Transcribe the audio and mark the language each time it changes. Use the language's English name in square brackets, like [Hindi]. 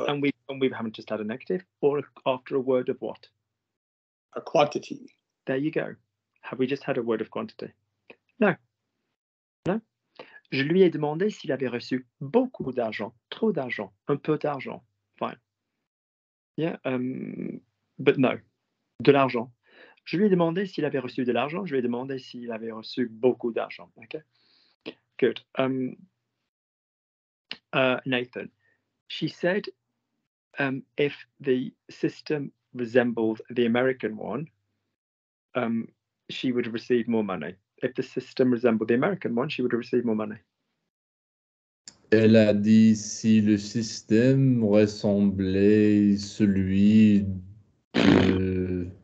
[English] And we haven't just had a negative, or after a word of what? A quantity. There you go. Have we just had a word of quantity? No. No. [French] Je lui ai demandé s'il avait reçu beaucoup d'argent, trop d'argent, un peu d'argent. [English] Fine. Yeah. But no. [French] De l'argent. Je lui ai demandé s'il avait reçu de l'argent. Je lui ai demandé s'il avait reçu beaucoup d'argent. [English] Okay. Good. Nathan. She said if the system resembled the American one, she would receive more money. If the system resembled the American one, she would receive more money. [French] Elle a dit si le système ressemblait celui de...